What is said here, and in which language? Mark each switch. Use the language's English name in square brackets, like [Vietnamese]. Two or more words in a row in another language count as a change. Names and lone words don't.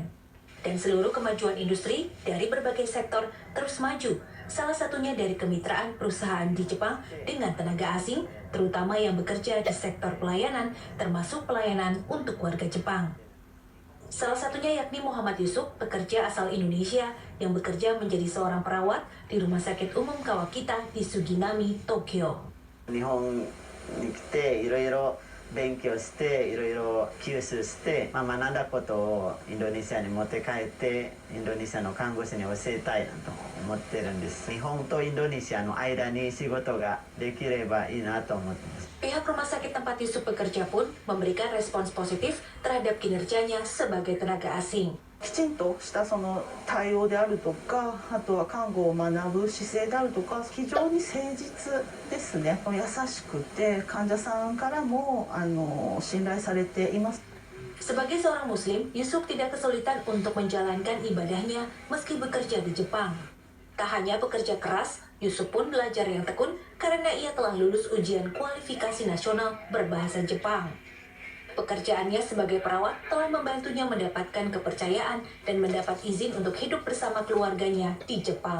[Indonesian] Dan seluruh kemajuan industri dari berbagai sektor terus maju, salah satunya dari kemitraan perusahaan di Jepang dengan tenaga asing, terutama yang bekerja di sektor pelayanan, termasuk pelayanan untuk warga Jepang. Salah satunya yakni Muhammad Yusuf, pekerja asal Indonesia yang bekerja menjadi seorang perawat di Rumah Sakit Umum Kawakita di Suginami, Tokyo. [Japanese] 日本に来ていろいろ勉強していろいろ吸収して、学んだことをインドネシアに持って帰ってインドネシアの看護師に教えたいなと思ってるんです。日本とインドネシアの間に仕事ができればいいなと思ってます。 [Indonesian] Pihak rumah sakit tempat Yusuf bekerja pun memberikan respons positif terhadap kinerjanya sebagai tenaga asing. [Japanese] きちんとしたその対応であるとか、あとは看護を学ぶ姿勢であるとか、非常に誠実ですね。優しくて患者さんからも信頼されています。 [Indonesian] Sebagai seorang Muslim, Yusuf tidak kesulitan untuk menjalankan ibadahnya meski bekerja di Jepang. Tak hanya bekerja keras, Yusuf pun belajar yang tekun karena ia telah lulus ujian kualifikasi nasional berbahasa Jepang. Pekerjaannya sebagai perawat telah membantunya mendapatkan kepercayaan dan mendapat izin untuk hidup bersama keluarganya di Jepang.